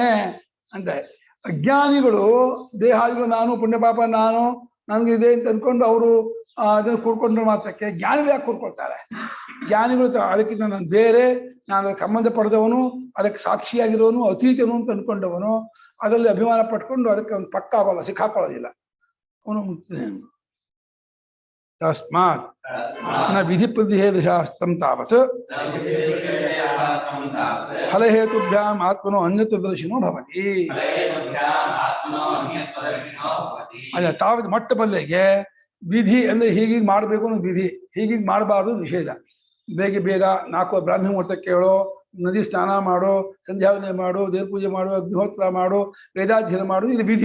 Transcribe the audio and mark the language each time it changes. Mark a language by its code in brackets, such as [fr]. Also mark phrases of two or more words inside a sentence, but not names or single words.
[kn] ಅಂದ್ರೆ ಅಜ್ಞಾನಿಗಳು ದೇಹಾದಿಗಳು ನಾನು, ಪುಣ್ಯಪಾಪ ನಾನು, ನನ್ಗಿದೆ ಅಂತ ಅನ್ಕೊಂಡು ಅವರು ಅದನ್ನು ಕೂಡ್ಕೊಂಡ್ರೆ ಮಾತ್ರಕ್ಕೆ ಜ್ಞಾನಿಗಳು ಯಾಕೆ ಕೂಡ್ಕೊಳ್ತಾರೆ? ಜ್ಞಾನಿಗಳು ಅದಕ್ಕಿಂತ ನಾನು ಬೇರೆ, ನಾನು ಅದಕ್ಕೆ ಸಂಬಂಧ ಪಡೆದವನು, ಅದಕ್ಕೆ ಸಾಕ್ಷಿಯಾಗಿರೋನು, ಅತೀತನು ಅಂತ ಅನ್ಕೊಂಡವನು, ಅದರಲ್ಲಿ ಅಭಿಮಾನ ಪಟ್ಕೊಂಡು ಅದಕ್ಕೆ ಅವನು ಪಕ್ಕ ಆಗೋಲ್ಲ, ಸಿಕ್ಕಾಕೊಳ್ಳೋದಿಲ್ಲ ಅವನು. [sa] ತಸ್ಮಾತ್ ನ ವಿಧಿ ಪ್ರತಿಷೇಧಶಾಸ್ತ್ರಂ ತಾವತ್ ಫಲಹೇತುಭ್ಯಾಂ ಆತ್ಮನೋ ಅನ್ಯತದರ್ಶಿನೋ ಭವತಿ. [kn] ಅಲ್ಲ, ತಾವತ್ ಮೊಟ್ಟ ಬಲ್ಲೆಗೆ ವಿಧಿ ಅಂದ್ರೆ ಹೀಗೀಗ ಮಾಡಬೇಕು ಅನ್ನೋ ವಿಧಿ, ಹೀಗೀಗ ಮಾಡಬಾರ್ದು ನಿಷೇಧ. ಬೇಗ ಬೇಗ 4 ಬ್ರಾಹ್ಮಿ ಮುಹೂರ್ತ ಕೇಳೋ, ನದಿ ಸ್ನಾನ ಮಾಡೋ, ಸಂಧ್ಯಾವಂದನೆ ಮಾಡು, ದೇವ್ರ ಪೂಜೆ ಮಾಡು, ಅಗ್ನಿಹೋತ್ರ ಮಾಡು, ವೇದಾಧ್ಯಯನ ಮಾಡು, ಇದು ವಿಧಿ.